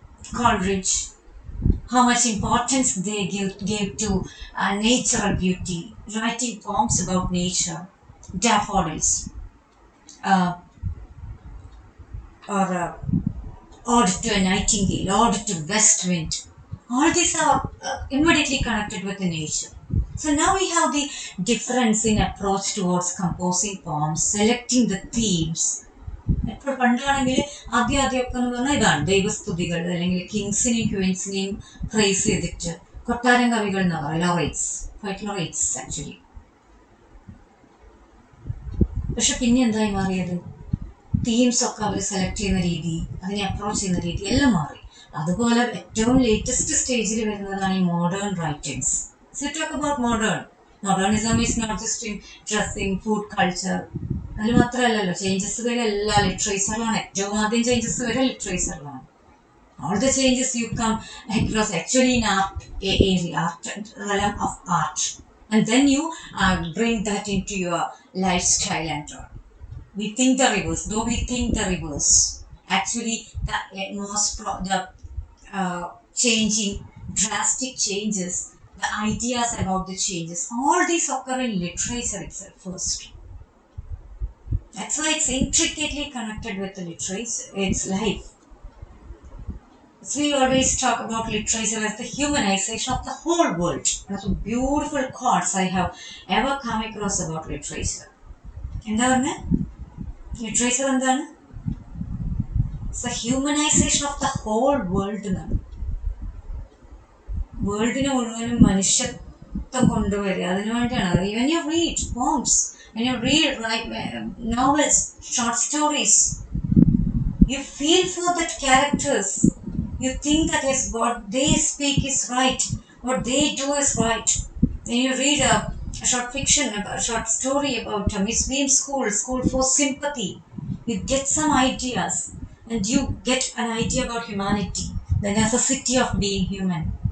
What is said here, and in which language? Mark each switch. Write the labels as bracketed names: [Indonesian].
[English] Coleridge, how much importance they gave to natural beauty, writing poems about nature, daffodils, uh, or Ode to a Nightingale, Ode to West Wind. All these are immediately connected with the nature. So now we have the difference in approach towards composing poems, selecting the themes. [Malayalam] ഇപ്പോൾ പണ്ടാണെങ്കിൽ ആദ്യമൊക്കെ എന്ന് പറഞ്ഞാൽ ഇതാണ് ദൈവസ്തുതികൾ അല്ലെങ്കിൽ കിങ്സിനെയും ക്വീൻസിനെയും price ചെയ്തിട്ട് കൊട്ടാരം കവികൾ എന്ന് പറയാം ലോറേറ്റ്സ് ക്വൈറ്റ് ലോറേറ്റ്സ് ആക്ച്വലി. പക്ഷെ പിന്നെ എന്തായി മാറിയത് തീംസ് ഒക്കെ അവർ സെലക്ട് ചെയ്യുന്ന രീതി, അതിനെ അപ്രോച്ച് ചെയ്യുന്ന രീതി എല്ലാം മാറി. അതുപോലെ ഏറ്റവും ലേറ്റസ്റ്റ് സ്റ്റേജിൽ വരുന്നതാണ് ഈ modern writings. [English] So talk about modernism is not just in dressing, food culture. [Malayalam] അതിൽ മാത്രമല്ലല്ലോ, ചേഞ്ചസ് വരെ എല്ലാ ലിറ്ററേച്ചറിലാണ്. ഏറ്റവും ആദ്യം ചേഞ്ചസ് വരെ ലിറ്ററേച്ചറിലാണ്. [English] All the changes you come across actually in art area, art realm of art, and then you bring that into your lifestyle and all. We think the reverse, though we think the reverse. Actually, the changing, drastic changes, the ideas about the changes, all these occur in literature itself first. That's why it's intricately connected with the literature, its life. So we always talk about literature as the humanization of the whole world. That's a beautiful quotes I have ever come across about literature. [Malayalam] എന്താ പറഞ്ഞേ? Literature എന്താണ്? [English] It's a humanisation of the whole world എന്നാണ്. [Malayalam] വേൾഡിനെ മുഴുവനും മനുഷ്യത്വം കൊണ്ടുവരിക, അതിനു വേണ്ടിയാണ്. [English] When you read poems, when you read novels, short stories, you feel for that characters. You think that is what they speak is right, what they do is right. When you read a short fiction, a short story about Miss Beam's school for sympathy, you get some ideas and you get an idea about humanity, the necessity of being human.